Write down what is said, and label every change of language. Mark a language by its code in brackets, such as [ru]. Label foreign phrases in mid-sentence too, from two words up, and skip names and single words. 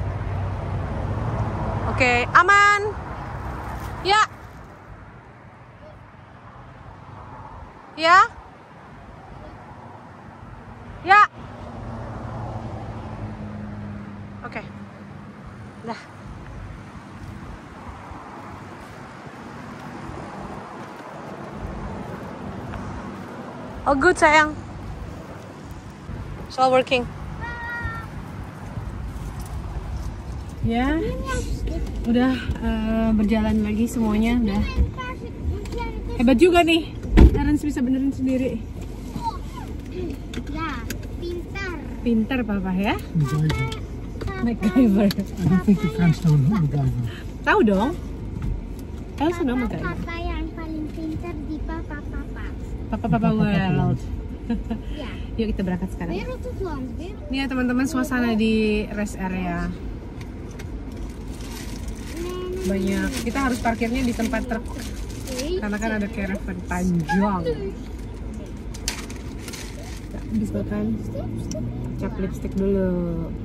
[id] Oke, aman. Ya. Ya. Ya. Oke. Dah. [en] Oh good sayang. It's all working. [id] Ya, udah berjalan lagi semuanya, udah hebat juga nih. Terence bisa benerin sendiri. Ya, pintar. Pintar papa ya. MacGyver. MacGyver. [en] I don't think you can still MacGyver. [id] Tahu dong. Tahu sudah MacGyver. Papa yang paling pintar di papa. [en] Papa world. [id] Ya. Yuk kita berangkat sekarang. [nl] Wereld tot land. [id] Ini ya teman-teman suasana di rest area. Banyak. Kita harus parkirnya di tempat truk. Karena kan ada caravan panjang. Habis makan, cap lipstick dulu.